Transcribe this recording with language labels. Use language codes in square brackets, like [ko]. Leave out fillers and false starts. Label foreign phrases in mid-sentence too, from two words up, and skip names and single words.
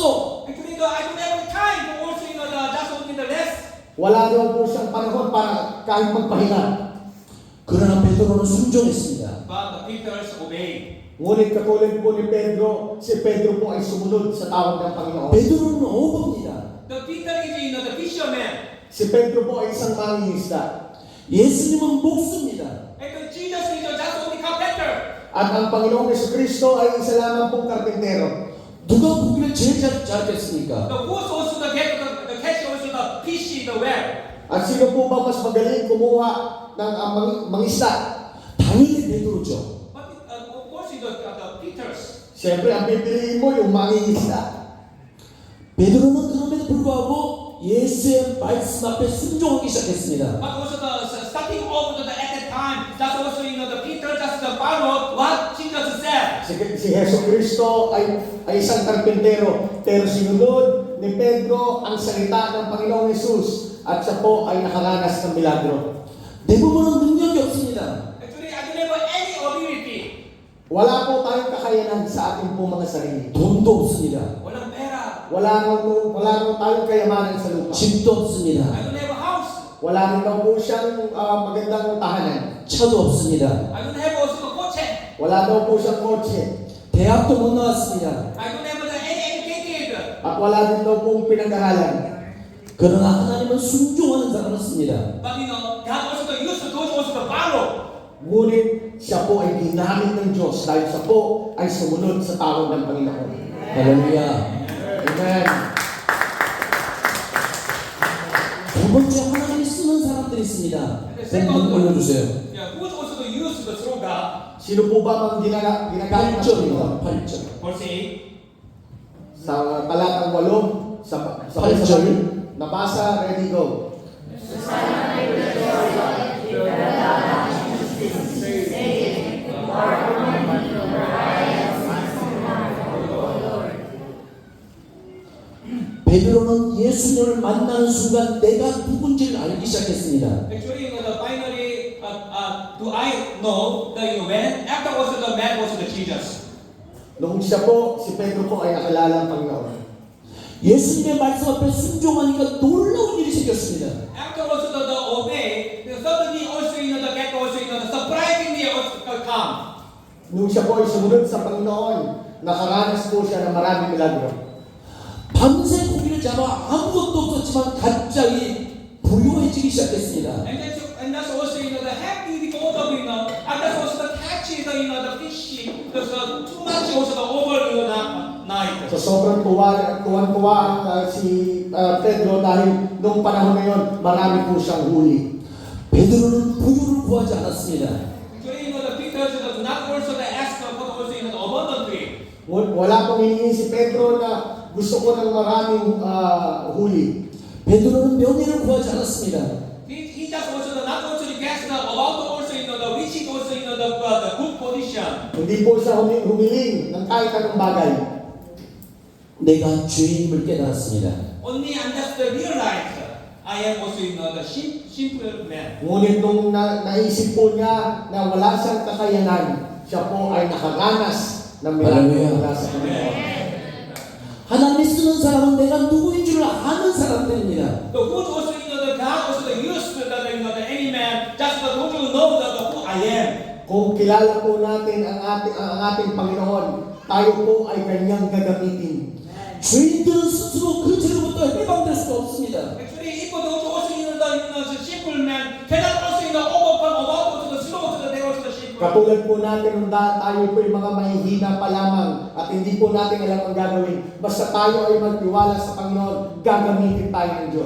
[en] Actually, I don't have time to also just only the rest. [tl] Wala daw po siyang panahon para kahit magpahinga. [ko] 그러나 베드로는 순종했습니다. [en] But the Peter's obeyed. [tl] Ngunit katulad po ni Pedro, si Pedro po ay sumunod sa tawag ng Panginoon. [ko] 베드로는 어부입니다. [en] The Peter is the fisherman. [tl] Si Pedro po ay isang mangingisda. [ko] 예수님은 목수입니다. [en] And Jesus is just only carpenter. [tl] At ang Panginoong Jesucristo ay isa lamang pong karpentero. [ko] 누가 고기를 제일 잘했습니까? [en] The who's also the catch also the fish in the well. [tl] At sino po ba mas magaling kumuha ng mangisda? [ko] 당연히 베드로죠. [en] But of course it's the Peter's. [tl] Siyempre, ang pipiliin mo yung mangingisda. [ko] 베드로는 그럼에도 불구하고 예수의 말씀 앞에 순종하기 시작했습니다. [en] But also the starting off at that time, that's also the Peter just followed what Jesus said. [tl] Si Jesucristo ay isang karpentero, pero sinunod ni Pedro ang salita ng Panginoong Jesus at siya po ay nakaranas ng milagro. [ko] 대부분은 능력이 없습니다. [en] Actually, I don't have any ability. [tl] Wala po tayong kakayanan sa ating po mga sarili. [ko] 돈도 없습니다. [tl] Walang pera. Wala rin tayong kayamanan sa lupa. [ko] 집도 없습니다. [en] I don't have a house. [tl] Wala rin daw po siyang magandang tahanan. [ko] 차도 없습니다. [en] I don't have also a coach. [tl] Wala daw po siyang kotse. [ko] 대학도 못 나왔습니다. [en] I don't have any educated. [tl] At wala din daw pong pinag-aralan. [ko] 그러나 하나님은 순종하는 사람이었습니다. [en] But God also used those also to follow. [tl] Ngunit siya po ay ginamit ng Diyos dahil siya po ay sumunod sa tawag ng Panginoon. [ko] 할렐루야. [en] Amen. [ko] 두 번째 하나님이 쓰는 사람들이 있습니다. 본문 올려주세요. [en] Yeah, who's also used to throw God. [tl] Sino po ba ang ginagamit ng Panginoon? [ko] 8절입니다. 8절. [en] Verse 8. [tl] Sa talatang 8, sa Palitsyon. nabasa, [en] ready, go. [ko] 베드로는 예수님을 만나는 순간 내가 누군지를 알기 시작했습니다. [en] Actually, finally, do I know that when after also the man was the Jesus. [tl] Noong siya po, si Pedro po ay nakilala ang Panginoon. [ko] 예수님의 말씀 앞에 순종하니까 놀라운 일이 생겼습니다. [en] After also the obey, suddenly also the get also the surprisingly also come. [tl] Noong siya po ay sumunod sa Panginoon, nakaranas po siya ng maraming milagro. [ko] 밤새 고기를 잡아 아무것도 없었지만 갑자기 부유해지기 시작했습니다. [en] And that's also the happy because of and that's also the catch the fish because too much also the over night. [tl] So sobrang tuwan-tuwa ang si Pedro dahil noong panahon na yon, marami po siyang huli. [ko] 베드로는 부유를 구하지 않았습니다. [en] Actually, the Peter do not also the ask for also the abundantly. [tl] Wala pong hinihingi si Pedro na gusto ko ng maraming huli. [ko] 베드로는 명예를 구하지 않았습니다. [en] He just also not also guess about also the reaching also the good position. [tl] Hindi po siya humiling ng kahit anong bagay. [ko] 내가 죄인임을 깨달았습니다. [en] Only and just realize I am also the simple man. [tl] Ngunit nung naisip po niya na wala siyang kakayanan, siya po ay nakaranas ng milagro mula sa Panginoon. [ko] 하나님이 쓰는 사람은 내가 누구인 줄 아는 사람들입니다. [en] The good also the God also the used the any man just don't you know who I am. [tl] Kung kilala po natin ang ating Panginoon, tayo po ay kanyang gagamitin. [ko] 죄인들은 스스로 그 죄로부터 해방될 수가 없습니다. [en] Actually, if don't also the simple man cannot also overcome about also the slow to the devil the simple. [tl] Katulad po natin nung tayo po ay mga mahihina pa lamang at hindi po natin alam ang gagawin. Basta tayo ay magtiwala sa Panginoon, gagamitin tayo ng Diyos.